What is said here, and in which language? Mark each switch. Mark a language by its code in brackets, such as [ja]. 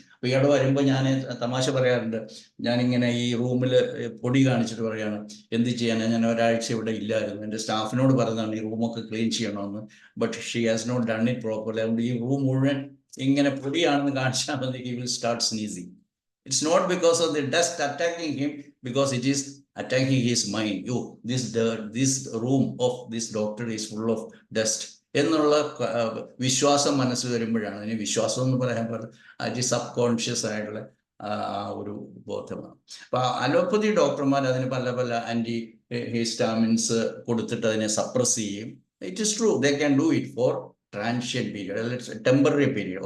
[ml] അപ്പൊ ഇയാൾ വരുമ്പോൾ ഞാൻ തമാശ പറയാറുണ്ട്, ഞാനിങ്ങനെ ഈ റൂമിൽ പൊടി കാണിച്ചിട്ട് പറയാണ്, എന്ത് ചെയ്യാനാണ്, ഞാൻ ഒരാഴ്ച ഇവിടെ ഇല്ലായിരുന്നു, എൻ്റെ സ്റ്റാഫിനോട് പറഞ്ഞതാണ് ഈ റൂമൊക്കെ ക്ലീൻ ചെയ്യണമെന്ന്, [en] But she has not done it properly. [ml] അതുകൊണ്ട് ഈ റൂം മുഴുവൻ ഇങ്ങനെ പൊടിയാണെന്ന് കാണിച്ചാൽ മതി, [en] He will start sneezing. It's not because of the dust attacking him, because it is attacking his mind. This room of this doctor is full of dust [ml] എന്നുള്ള വിശ്വാസം മനസ്സിൽ വരുമ്പോഴാണ്. ഇനി വിശ്വാസം എന്ന് പറയാൻ പറ്റില്ല, അത് സബ് കോൺഷ്യസ് ആയിട്ടുള്ള ഒരു ബോധമാണ്. അപ്പൊ അലോപ്പതി ഡോക്ടർമാർ അതിന് പല പല ആന്റി ഹിസ്റ്റാമിൻസ് കൊടുത്തിട്ട് അതിനെ സപ്രസ് ചെയ്യും. [en] It is true, they can do it for transient period, അല്ലെങ്കിൽ temporary period.